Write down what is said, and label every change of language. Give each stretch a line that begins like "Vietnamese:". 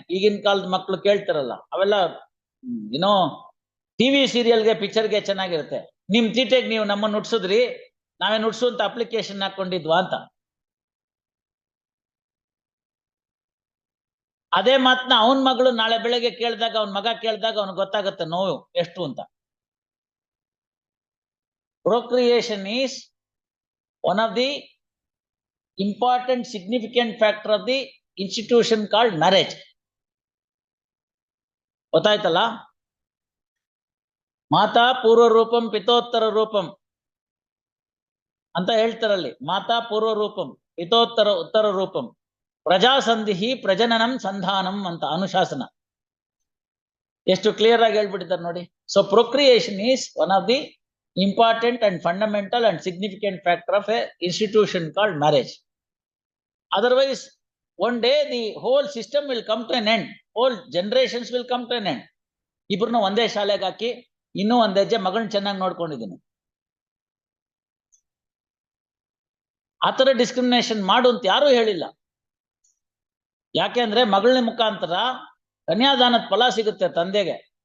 Kannada: ಈಗಿನ ಕಾಲದ ಮಕ್ಳು ಕೇಳ್ತಾರಲ್ಲ, ಅವೆಲ್ಲ ಏನೋ ಟಿವಿ ಸೀರಿಯಲ್ಗೆ ಪಿಕ್ಚರ್ಗೆ ಚೆನ್ನಾಗಿರುತ್ತೆ. ನಿಮ್ ತೀಟೆಗೆ ನೀವು ನಮ್ಮನ್ನ ನುಡ್ಸುದ್ರಿ, ನಾವೇ ನುಡ್ಸುವಂತ ಅಪ್ಲಿಕೇಶನ್ ಹಾಕೊಂಡಿದ್ವಾ ಅಂತ. ಅದೇ ಮಾತನ್ನ ಅವನ್ ಮಗಳು ನಾಳೆ ಬೆಳಗ್ಗೆ ಕೇಳಿದಾಗ, ಅವನ್ ಮಗ ಕೇಳಿದಾಗ ಅವ್ನಿಗೆ ಗೊತ್ತಾಗುತ್ತೆ ನೋವು ಎಷ್ಟು ಅಂತ.
English: Procreation is one of the important significant factor of the institution called marriage.
Kannada: ಗೊತ್ತಾಯ್ತಲ್ಲ?
Sanskrit: ಮಾತಾ ಪೂರ್ವ ರೂಪಂ ಪಿತೋತ್ತರ ರೂಪಂ
Kannada: ಅಂತ ಹೇಳ್ತಾರಲ್ಲಿ.
Sanskrit: ಮಾತಾ ಪೂರ್ವ ರೂಪಂ ಪಿತೋತ್ತರ ಉತ್ತರ ರೂಪಂ ಪ್ರಜಾಸಂಧಿ ಪ್ರಜನನಂ ಸಂಧಾನಂ
Kannada: ಅಂತ ಅನುಶಾಸನ. ಎಷ್ಟು ಕ್ಲಿಯರ್ ಆಗಿ ಹೇಳ್ಬಿಟ್ಟಿದ್ದಾರೆ ನೋಡಿ.
English: So procreation is one of the important and fundamental and significant factor of a institution called marriage. Otherwise, one day the whole system will come to an end. Whole generations will come to an end.
Kannada: ಇಬ್ರನ್ನ ಒಂದೇ ಶಾಲೆಗೆ ಹಾಕಿ ಇನ್ನೂ ಒಂದ್ ಹೆಜ್ಜೆ ಮಗಳನ್ನ ಚೆನ್ನಾಗಿ ನೋಡ್ಕೊಂಡಿದ್ದೀನಿ. ಆತರ discrimination ಮಾಡು ಅಂತ ಯಾರು ಹೇಳಿಲ್ಲ. ಯಾಕೆಂದ್ರೆ ಮಗಳನ ಮುಖಾಂತರ ಕನ್ಯಾದಾನದ ಫಲ ಸಿಗುತ್ತೆ ತಂದೆಗೆ.